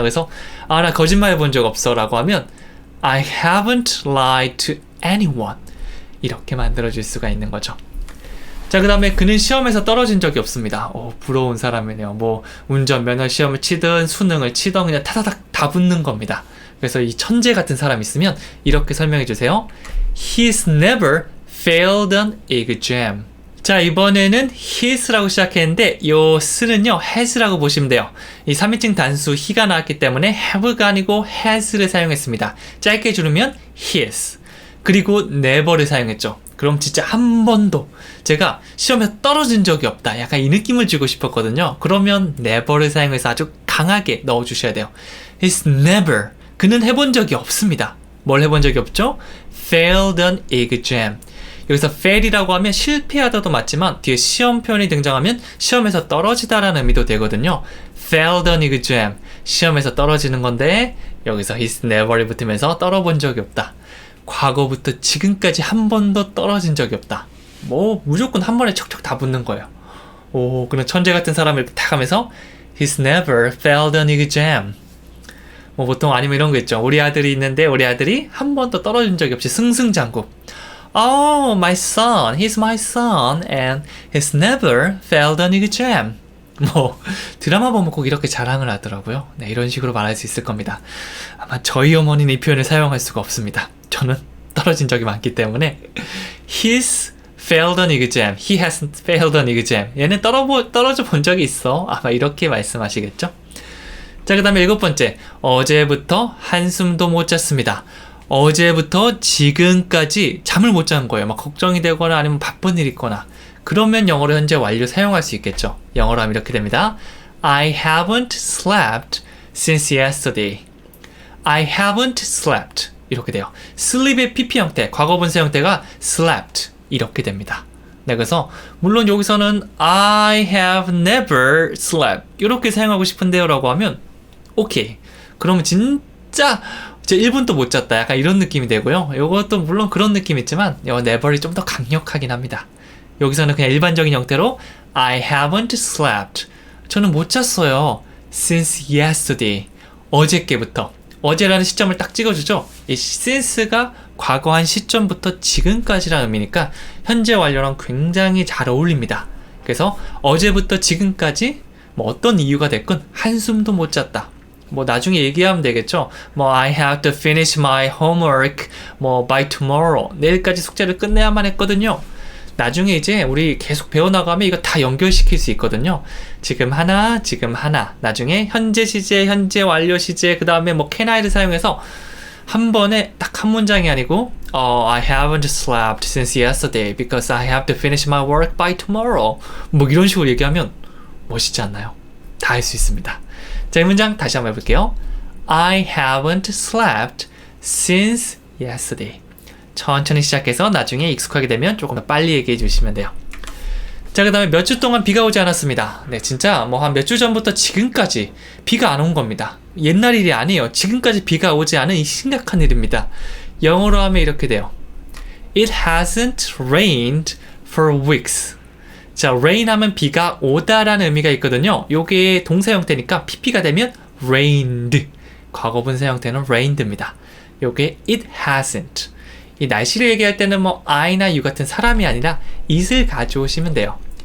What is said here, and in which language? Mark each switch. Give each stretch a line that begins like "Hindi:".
Korean: 그래서 나 거짓말 해본 적 없어 라고 하면
English: I haven't lied to anyone.
Korean: 이렇게 만들어줄 수가 있는 거죠. 자, 그 다음에 그는 시험에서 떨어진 적이 없습니다. 부러운 사람이네요. 운전면허 시험을 치든 수능을 치든 그냥 타다닥 다 붙는 겁니다. 그래서 이 천재 같은 사람 있으면 이렇게 설명해 주세요.
English: He's never failed an exam.
Korean: 자, 이번에는 his라고 시작했는데 요 s는요 has라고 보시면 돼요. 이 3인칭 단수 he가 나왔기 때문에 have가 아니고 has를 사용했습니다. 짧게 줄이면 his. 그리고 never를 사용했죠. 그럼 진짜 한 번도 제가 시험에서 떨어진 적이 없다. 약간 이 느낌을 주고 싶었거든요. 그러면 never를 사용해서 아주 강하게 넣어주셔야 돼요.
English: He's never.
Korean: 그는 해본 적이 없습니다. 뭘 해본 적이 없죠?
English: failed an exam.
Korean: 여기서 fail이라고 하면 실패하다도 맞지만 뒤에 시험 표현이 등장하면 시험에서 떨어지다라는 의미도 되거든요.
English: failed an exam.
Korean: 시험에서 떨어지는 건데 여기서
English: he's never
Korean: 이 붙으면서 떨어본 적이 없다. 과거부터 지금까지 한 번도 떨어진 적이 없다. 무조건 한 번에 척척 다 붙는 거예요. 그런 천재 같은 사람을 이렇게 탁 하면서
English: he's never failed an exam.
Korean: 보통 아니면 이런 거 있죠. 우리 아들이 있는데 우리 아들이 한 번도 떨어진 적이 없이 승승장구.
English: Oh, my son, he's my son, and he's never failed an exam.
Korean: 드라마 보면 꼭 이렇게 자랑을 하더라고요. 네, 이런 식으로 말할 수 있을 겁니다. 아마 저희 어머니는 이 표현을 사용할 수가 없습니다. 저는 떨어진 적이 많기 때문에
English: he's failed an exam, he hasn't failed an exam.
Korean: 얘는 떨어져 본 적이 있어. 아마 이렇게 말씀하시겠죠? 자, 그 다음에 7번째. 어제부터 한숨도 못 잤습니다. 어제부터 지금까지 잠을 못 잔 거예요. 걱정이 되거나 아니면 바쁜 일이 있거나. 그러면 영어로 현재 완료 사용할 수 있겠죠. 영어로 하면 이렇게 됩니다.
English: I haven't slept since yesterday. I haven't slept.
Korean: 이렇게 돼요. sleep의 pp 형태, 과거 분사 형태가 slept. 이렇게 됩니다. 네, 그래서 물론 여기서는
English: I have never slept.
Korean: 이렇게 사용하고 싶은데요 라고 하면 오케이. 그러면 진짜 1분도 못 잤다. 약간 이런 느낌이 되고요. 이것도 물론 그런 느낌이 있지만 never이 좀 더 강력하긴 합니다. 여기서는 그냥 일반적인 형태로
English: I haven't slept.
Korean: 저는 못 잤어요.
English: since yesterday.
Korean: 어저께부터. 어제라는 시점을 딱 찍어주죠. 이 since가 과거 한 시점부터 지금까지라는 의미니까 현재 완료랑 굉장히 잘 어울립니다. 그래서 어제부터 지금까지 뭐 어떤 이유가 됐건 한숨도 못 잤다. 뭐 나중에 얘기하면 되겠죠.
English: 뭐 I have to finish my homework 뭐 by tomorrow.
Korean: 내일까지 숙제를 끝내야만 했거든요. 나중에 이제 우리 계속 배워나가면 이거 다 연결시킬 수 있거든요. 지금 하나, 나중에 현재 시제, 현재 완료 시제, 그 다음에 뭐 can I를 사용해서 한 번에 딱 한 문장이 아니고
English: I haven't slept since yesterday because I have to finish my work by tomorrow.
Korean: 뭐 이런 식으로 얘기하면 멋있지 않나요? 다 할 수 있습니다. 자, 이 문장 다시 한번 해볼게요.
English: I haven't slept since yesterday.
Korean: 천천히 시작해서 나중에 익숙하게 되면 조금 더 빨리 얘기해 주시면 돼요. 자, 그 다음에 몇 주 동안 비가 오지 않았습니다. 네, 진짜 뭐 한 몇 주 전부터 지금까지 비가 안 온 겁니다. 옛날 일이 아니에요. 지금까지 비가 오지 않은 이 심각한 일입니다. 영어로 하면 이렇게 돼요.
English: It hasn't rained for weeks.
Korean: 자, rain 하면 비가 오다라는 의미가 있거든요. 요게 동사 형태니까 pp가 되면 rained. 과거분사 형태는 rained입니다. 요게
English: it hasn't.
Korean: 이 날씨를 얘기할 때는 뭐 I나 you 같은 사람이 아니라 it을 가져오시면 돼요.